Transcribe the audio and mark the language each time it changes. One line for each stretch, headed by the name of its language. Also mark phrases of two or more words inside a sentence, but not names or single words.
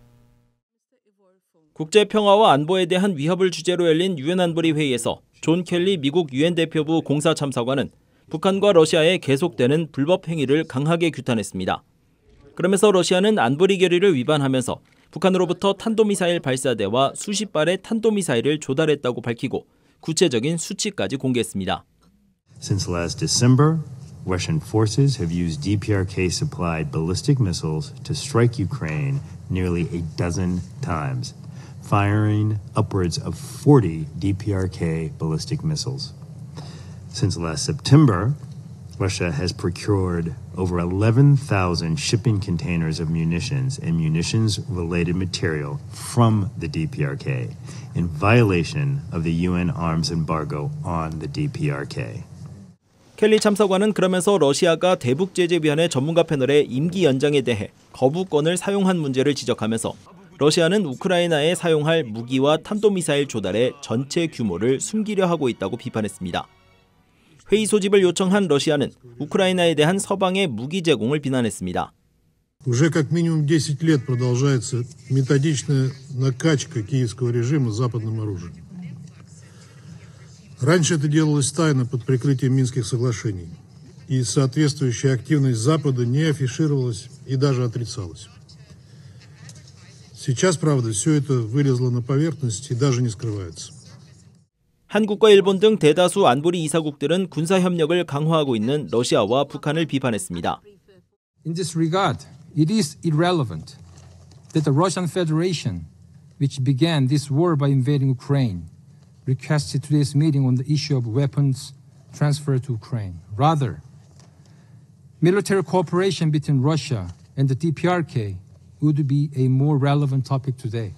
Korean: 국제평화와 안보에 대한 위협을 주제로 열린 유엔 안보리 회의에서 존 켈리 미국 유엔 대표부 공사참사관은 북한과 러시아의 계속되는 불법 행위를 강하게 규탄했습니다. 그러면서 러시아는 안보리 결의를 위반하면서 북한으로부터 탄도미사일 발사대와 수십 발의 탄도미사일을 조달했다고 밝히고 구체적인 수치까지 공개했습니다.
English: Since last December, Russian forces have used DPRK-supplied ballistic missiles to strike Ukraine nearly a dozen times, firing upwards of 40 DPRK ballistic missiles. Since last September, Russia has procured over 11,000 shipping containers of munitions and munitions-related material from the DPRK in violation of the UN arms embargo on the DPRK.
Korean: 켈리 참사관은 그러면서 러시아가 대북 제재 위원회 전문가 패널의 임기 연장에 대해 거부권을 사용한 문제를 지적하면서 러시아는 우크라이나에 사용할 무기와 탄도미사일 조달의 전체 규모를 숨기려 하고 있다고 비판했습니다. 회의 소집을 요청한 러시아는 우크라이나에 대한 서방의 무기 제공을 비난했습니다.
Russian: Уже как минимум 10 лет продолжается методичная накачка киевского режима западным оружием. Раньше это делалось тайно под прикрытием Минских соглашений, и соответствующая активность Запада не афишировалась и даже отрицалась. Сейчас, правда, все это вылезло на поверхность и даже не скрывается.
Korean: 한국과 일본 등 대다수 안보리 이사국들은 군사 협력을 강화하고 있는 러시아와 북한을 비판했습니다.
English: In this regard, it is irrelevant that the Russian Federation, which began this war by invading Ukraine, requested today's meeting on the issue of weapons transfer to Ukraine. Rather, military cooperation between Russia and the DPRK would be a more relevant topic today.